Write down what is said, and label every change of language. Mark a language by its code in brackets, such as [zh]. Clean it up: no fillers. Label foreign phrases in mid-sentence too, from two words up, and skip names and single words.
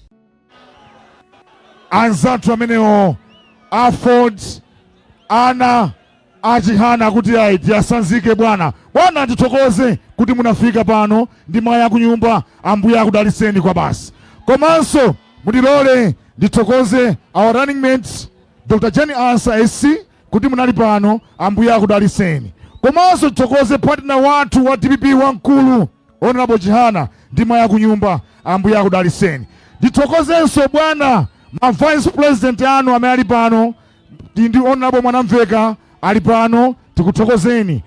[ny] Anzathu amenewo afford ana achihana kuti aiti asanzike bwana. Bwana titokoze kuti munafika pano ndi maya kunyumba, ambuye akudaliseni kwa basi. Komanso mutilole nditokoze [en] our running mates [ny] Dr. Jenny Answer SC kuti munali pano, ambuye akudaliseni. Komanso titokoze partner watu wa Dpp wankulu Honorable Chihana ndi maya kunyumba, ambuye akudaliseni. Nditokozenso bwana ma vice president anu amene ali pano, ndi Honorable Mwanamveka ali pano, tikuthokozeni.